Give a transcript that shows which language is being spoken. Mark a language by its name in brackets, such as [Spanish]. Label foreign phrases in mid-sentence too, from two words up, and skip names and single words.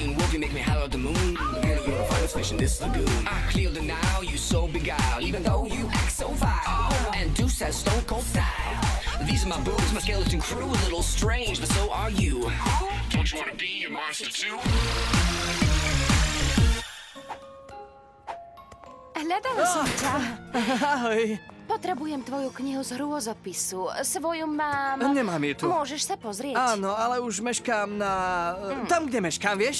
[English] You make me holler at the moon. Girl, you're the finest fish in this lagoon. I clear the now, you so beguiled. Even though you act so vile. And Deuce has stone cold style. These are my boobs, my skeleton crew. A little strange, but so are you. Don't you wanna be a monster too? [Slovak] Hľadala som ťa. Ahoj. Potrebujem tvoju knihu z hrôzopisu. Svoju mám... Nemám ju tu. Môžeš sa pozrieť? Áno, ale už meškám na... Tam, kde meškám, vieš?